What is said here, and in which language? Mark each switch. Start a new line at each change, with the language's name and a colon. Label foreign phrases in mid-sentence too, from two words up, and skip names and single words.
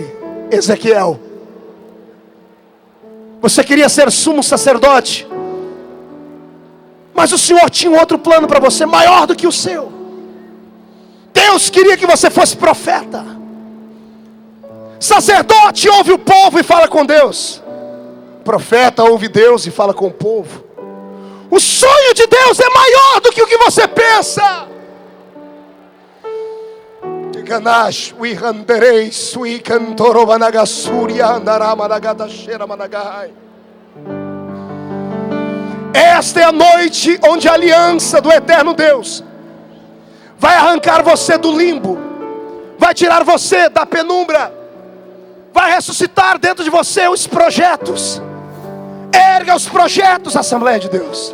Portuguese: Ezequiel, você queria ser sumo sacerdote, mas o Senhor tinha um outro plano para você, maior do que o seu. Deus queria que você fosse profeta. Sacerdote ouve o povo e fala com Deus. Profeta ouve Deus e fala com o povo. O sonho de Deus é maior do que o que você pensa. Ganash, we handerei, sui cantoro managasuria, andaramanagadashera managai. Esta é a noite onde a aliança do eterno Deus vai arrancar você do limbo, vai tirar você da penumbra, vai ressuscitar dentro de você os projetos. Erga os projetos, Assembleia de Deus.